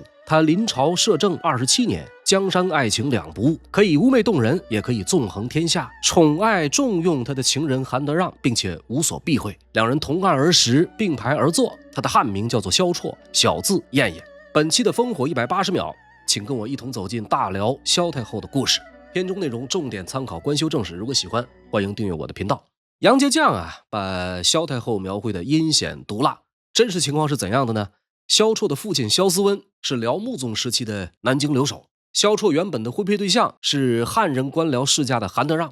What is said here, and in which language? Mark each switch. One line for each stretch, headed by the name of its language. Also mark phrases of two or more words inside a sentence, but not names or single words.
Chinese: 她临朝摄政27年，江山爱情两不誤，可以嫵媚动人，也可以纵横天下，宠爱重用她的情人韩德让，并且无所避讳。两人同案而食，并排而坐。她的汉名叫做萧绰，小字燕燕。本期的烽火180秒，请跟我一同走进大辽萧太后的故事。片中內容重點參考官修正史，如果喜歡，歡迎訂閱我的頻道。楊家將把蕭太後描繪的陰險毒辣，真實情況是怎樣的呢？蕭綽的父親蕭思溫是遼穆宗時期的南京留守，蕭綽原本的婚配對象是漢人官僚世家的韓德讓。